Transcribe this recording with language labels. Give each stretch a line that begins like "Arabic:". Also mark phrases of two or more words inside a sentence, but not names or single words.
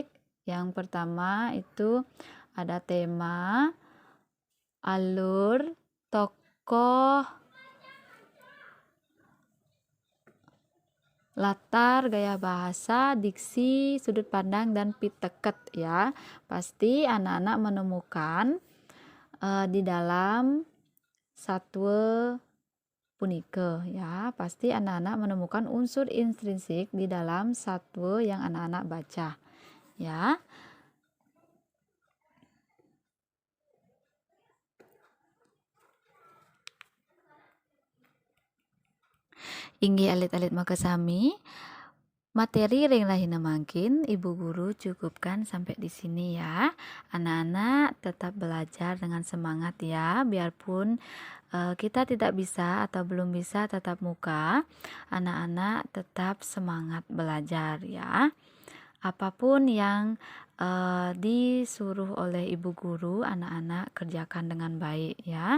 Indonesian: Yang pertama itu ada tema, alur, tokoh, latar, gaya bahasa, diksi, sudut pandang, dan piteket ya. Pasti anak-anak menemukan di dalam
Balinese: satwa punike
Indonesian: ya. Pasti anak-anak menemukan unsur intrinsik di dalam satwa yang anak-anak baca ya.
Balinese: Inggih alit-alit makasami.
Indonesian: Materi
Balinese: ring lahina mangkin
Indonesian: Ibu Guru cukupkan sampai di sini ya. Anak-anak tetap belajar dengan semangat ya, biarpun kita tidak bisa atau belum bisa tatap muka, anak-anak tetap semangat belajar ya. Apapun yang disuruh oleh Ibu Guru, anak-anak kerjakan dengan baik ya.